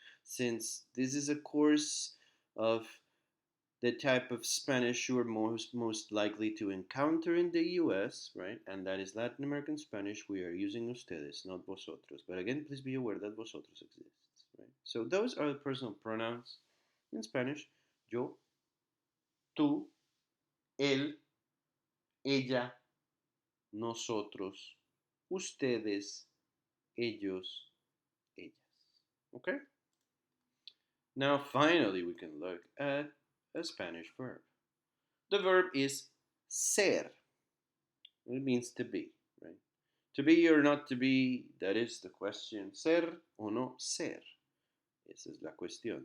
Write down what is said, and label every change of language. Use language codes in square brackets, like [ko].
[en] Since this is a course of the type of Spanish you are most likely to encounter in the US, right? And that is Latin American Spanish. We are using ustedes, not vosotros. But again, please be aware that vosotros exists, right? So those are the personal pronouns in Spanish. [es] Yo, tú, él, ella, nosotros, ustedes, ellos, ellas. [en] Okay? Now finally we can look at a Spanish verb. The verb is ser. It means to be, right? To be or not to be, that is the question. [es] Ser o no ser. Esa es la cuestión.